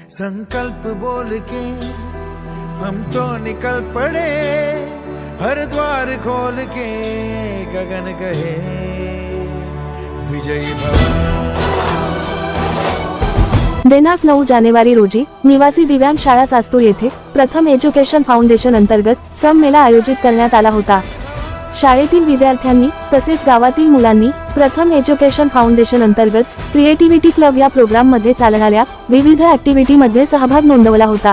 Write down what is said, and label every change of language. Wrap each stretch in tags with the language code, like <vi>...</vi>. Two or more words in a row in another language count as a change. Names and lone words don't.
<hi>संकल्प बोल के हम तो निकल पड़े, हर द्वार खोल के गगन कहे विजयी भव।</hi> <mr>दिनांक 9 जानेवारी रोजी निवासी दिव्यांग शाळा सास्तूर येथे प्रथम एज्युकेशन फाउंडेशन अंतर्गत संमेलन आयोजित करण्यात आला होता। शाळेतील विद्यार्थ्यांनी तसेच गावातील मुलांनी प्रथम एज्युकेशन फाउंडेशन अंतर्गत</mr> <en>creativity club</en> <mr>या प्रोग्राम मध्ये चालणाऱ्या विविध ऍक्टिव्हिटी मध्ये सहभाग नोंदवला होता।</mr>